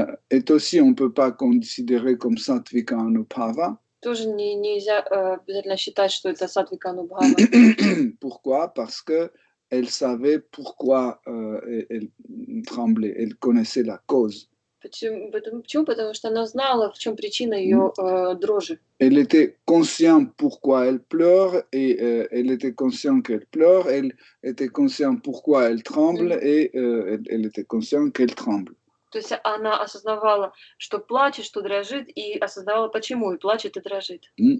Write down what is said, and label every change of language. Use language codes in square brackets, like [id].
[fr] est aussi, on ne peut pas considérer comme Sattvika Anubhava. [ru] тоже нельзя обязательно считать, что это сатвика анубхава. [fr] Pourquoi? Parce que elle savait pourquoi elle tremblait, elle connaissait la cause. [ru] Почему? Потому что она знала, в чем причина ее дрожи. [fr] Elle était consciente pourquoi elle pleure et elle était consciente qu'elle pleure, elle était consciente pourquoi elle tremble et elle était consciente qu'elle tremble. [ru] То есть она осознавала, что плачет, что дрожит, и осознавала, почему и плачет, и дрожит.